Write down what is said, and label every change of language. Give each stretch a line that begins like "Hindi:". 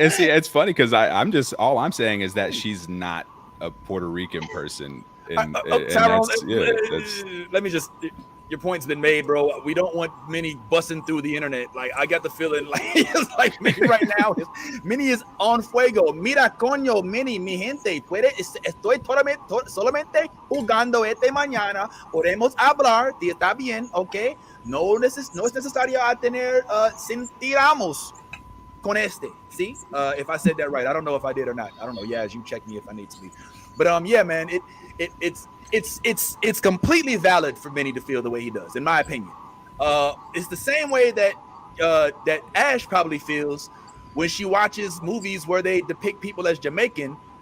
English: And see, it's funny because I'm just all I'm saying is that she's not a Puerto Rican person. Tyrone, let me just. Your point's been made, bro. We don't want Minnie busting through the internet. Like I got the feeling, like it's like Minnie right now.
Spanish: Minnie
English: is on
Spanish: fuego. Mira, coño, Minnie, mi gente. Estoy solamente jugando mañana. Podemos hablar. Está bien, okay? No es necesario tener sentiramos con este.
English: See, if I said that right, I don't know if I did or not. I don't know. Yeah, as you check me if I need to be. But yeah, man, it's completely valid for Minnie to feel the way he does, in my opinion. It's the same way that Ash probably feels when she watches movies where they depict people as Jamaican,